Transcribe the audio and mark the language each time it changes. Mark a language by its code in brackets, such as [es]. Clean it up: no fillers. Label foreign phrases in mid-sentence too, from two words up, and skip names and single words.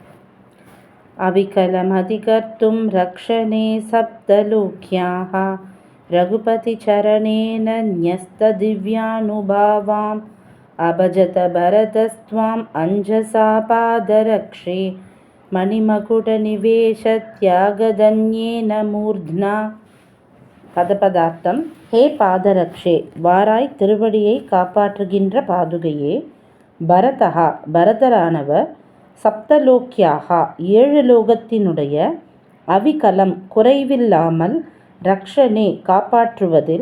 [sa] अविकलमधिकर्तुं रक्षणे सप्तलोक्याः रघुपतिचरणेन न्यस्तदिव्यानुभावाम् अभजत भरतस्त्वाम् अंजसा पादरक्षे मणिमकुटनिवेशत्यागदन्येन मूर्ध्ना. [ta] பதபதார்த்தம். [sa] हे पादरक्षे, [ta] வாராய் திருவடியை காப்பாற்றுகின்ற பாதுகையே. பரதஹா, பரதரானவர். சப்தலோக்கியாகா, 7 லோகத்தினுடைய. அவிகலம், குறைவில்லாமல். ரக்ஷனே, காப்பாற்றுவதில்.